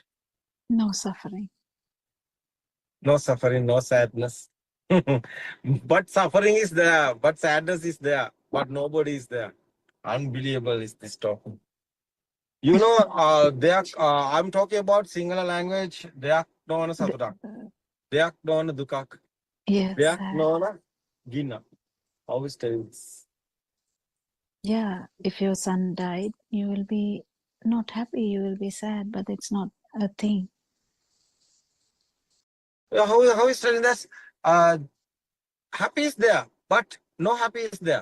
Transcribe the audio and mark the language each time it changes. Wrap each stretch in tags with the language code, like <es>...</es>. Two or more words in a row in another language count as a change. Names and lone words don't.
<en>No suffering. No suffering, no sadness. But suffering is there, but sadness is there, but nobody is there. Unbelievable is this topic. You know, I'm talking about Sinhala language.</en> <si>දෙයක් නොවන සතුටක්. දෙයක් නොවන දුකක්.</si> <en>Yes.</en> <si>දෙයක් නොවන ගින.</si> <en>How is this? Yeah, if your son died, you will be not happy, you will be sad, but it's not a thing. How is telling this? Happy is there, but no happy is there.</en>